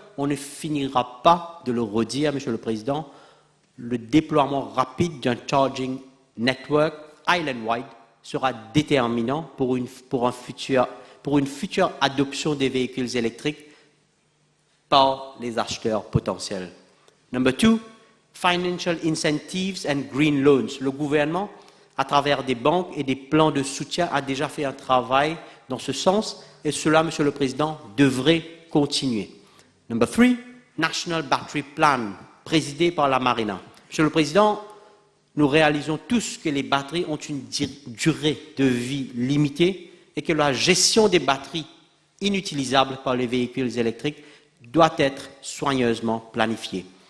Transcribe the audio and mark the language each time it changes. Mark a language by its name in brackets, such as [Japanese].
[French] On ne finira pas de le redire, Monsieur le Président. Le déploiement rapide d'un [English] charging network island-wide [French] sera déterminant pour une future adoption des véhicules électriques par les acheteurs potentiels. [English] Number 2, financial incentives and green loans. [French] Le gouvernement, à travers des banques et des plans de soutien, a déjà fait un travail dans ce sens et cela, Monsieur le Président, devrait continuer. [English] Number 3, National Battery Plan, [French] présidé par la Marina. Monsieur le Président, nous réalisons tous que les batteries ont une durée de vie limitée et que la gestion des batteries inutilisables par les véhicules électriques doit être soigneusement planifiée.